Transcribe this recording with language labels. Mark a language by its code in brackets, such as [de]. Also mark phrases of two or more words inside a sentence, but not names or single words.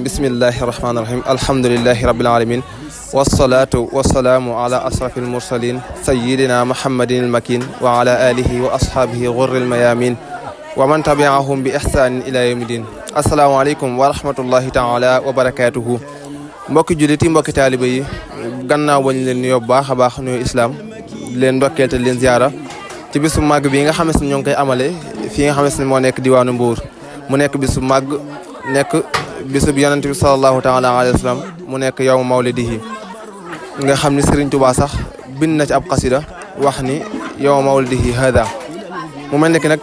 [ar] بسم الله الرحمن الرحيم. الحمد لله رب العالمين والصلاة والسلام على أشرف المرسلين سيدنا محمد المكين وعلى آله وأصحابه غر الميامين ومن تبعهم بإحسان إلى يوم الدين. السلام عليكم ورحمة الله تعالى وبركاته. [wo] mbokki jullit yi mbokki taaliba yi gannaaw bañ leen nuyoo baax a baax nuyu islam leen ndokkeel te leen ziara ci bisu màgg bi nga xam ne ñoo ngi koy amale fii nga xam ne moo nekk diwaanu Mbuur mu nekk bisu màgg nekk bisu bi yonent bi [ar] صلى الله تعالى عليه وسلم [wo] mu nekk yow mawlidihi nga xam ni Serigne Touba sax bind na ci ab xasida wax ni yow mawlidihi hada mu mel ne ki nag